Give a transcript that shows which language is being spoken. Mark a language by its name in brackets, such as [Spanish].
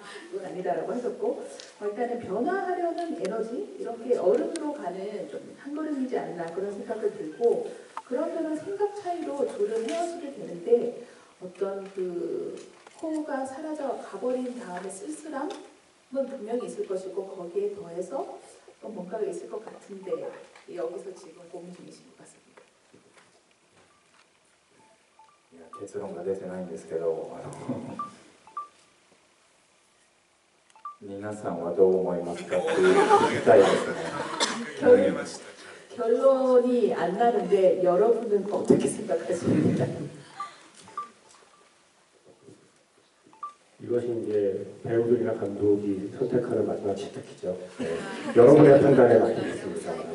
[Korean] 그건 아니다라고 하셨고, 일단은 변화하려는 에너지, 이렇게 어른으로 가는 좀 한 걸음이지 않나 그런 생각을 들고, 그런 생각 차이로 둘은 헤어지게 되는데, 어떤 코우가 사라져 가버린 다음에 쓸쓸함은 분명히 있을 것이고, 거기에 더해서 또 뭔가가 있을 것 같은데, 여기서 지금 고민 중이신 것 같습니다. [Japanese] いや結論が出てないんですけど、皆さんはどう思いますかって聞きたいですね。 [Korean] 결론이 안 나는데 여러분은 어떻게 생각하십니까? 이것이 이제 배우들이나 감독이 선택하는 마지막 선택이죠. 네. 여러분의 판단에 맡기겠습니다.